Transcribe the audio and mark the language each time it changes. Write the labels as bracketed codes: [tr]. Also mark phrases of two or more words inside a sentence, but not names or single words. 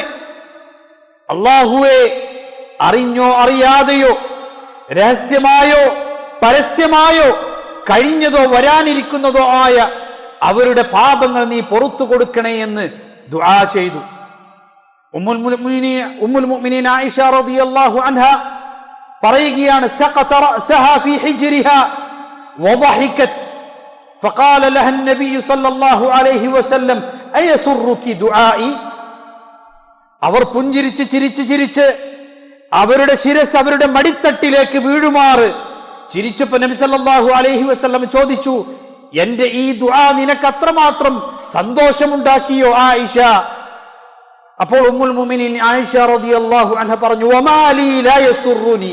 [ml] അല്ലാഹുവേ, അറിഞ്ഞോ അറിയാതെയോ രഹസ്യമായോ പരസ്യമായോ കഴിഞ്ഞതോ വരാനിരിക്കുന്നതോ ആയ അവരുടെ പാപങ്ങൾ നീ പുറത്തു കൊടുക്കണേ എന്ന് ദുആ ചെയ്തു. ഉമ്മുൽ മുഅ്മിനീൻ ആയിഷ റളിയല്ലാഹു അൻഹ പറയുകയാണ്, [ar] سقط رأسها في حجرها وضحكت فقال لها النبي صلى الله عليه وسلم أيسرك دعائي. [ml] അവർ പുഞ്ചിരിച്ച് ചിരിച്ച് അവരുടെ ശിരസ് അവരുടെ മടിത്തട്ടിലേക്ക് വീഴുമാറ് ചിരിച്ചപ്പോൾ നബി [ar] صلى الله عليه وسلم [ml] ചോദിച്ചു, എന്റെ ഈ ദുആ നിനക്ക് അത്രമാത്രം സന്തോഷമുണ്ടാക്കിയോ ആയിഷ? അപ്പോൾ ഉമ്മുൽ മുഅ്മിനീൻ ആയിഷ [ar] رضي الله عنها [ml] പറഞ്ഞു, [ar] وما لي لا يسرني.